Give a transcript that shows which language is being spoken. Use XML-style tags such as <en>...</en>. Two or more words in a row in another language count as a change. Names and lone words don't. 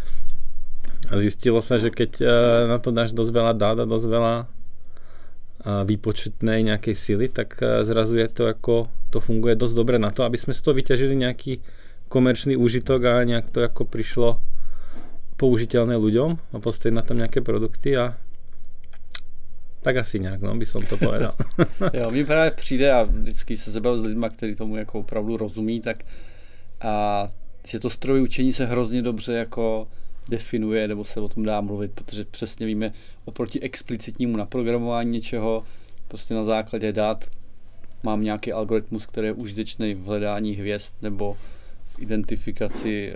<sk>A zistilo sa, že keď na to dáš dosť veľa dát a dosť veľa výpočetnej nejakej sily, tak zrazu je to ako, to funguje dosť dobre na to, aby sme z toho vyťažili nejaký komerčný úžitok a nejak to ako prišlo použiteľné ľuďom a postaviť na tom nejaké produkty a tak asi nějak, no, by som to povedal.</sk> <cs>Jo, mně právě přijde a vždycky se zabavil s lidma, kteří tomu jako opravdu rozumí, tak a že to strojové učení se hrozně dobře jako definuje, nebo se o tom dá mluvit, protože přesně víme oproti explicitnímu naprogramování něčeho, prostě na základě dat mám nějaký algoritmus, který je užitečný v hledání hvězd nebo identifikaci</cs>